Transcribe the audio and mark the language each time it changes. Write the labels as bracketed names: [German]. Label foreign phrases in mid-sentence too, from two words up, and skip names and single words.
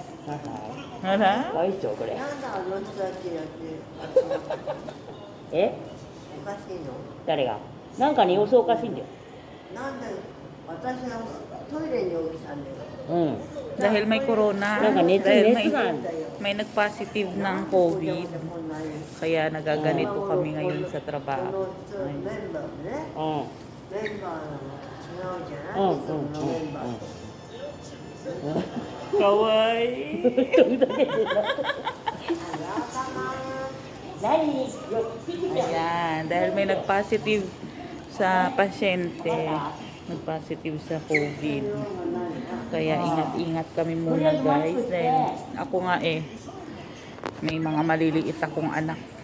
[Japanese] あら大丈夫これ。なんであの人たちやってえ？おかしいの？誰が？なんか様子おかしいんだよ。なんで私がトイレに置いたんだよ。うん。 [Filipino] dahil may corona, Naka net- dahil net nga. may nag-positive ng COVID, kaya nagaganito kami ngayon sa こ trabaho. [Japanese] の人メンバーね、うん。メンバーの違うじゃない、うん。いつものメンバーと。 Kawaii! [Filipino] Ayan, dahil may nag-positive sa pasyente, nag-positive sa COVID. Kaya ingat-ingat kami muna guys, dahil ako nga may mga maliliit akong anak.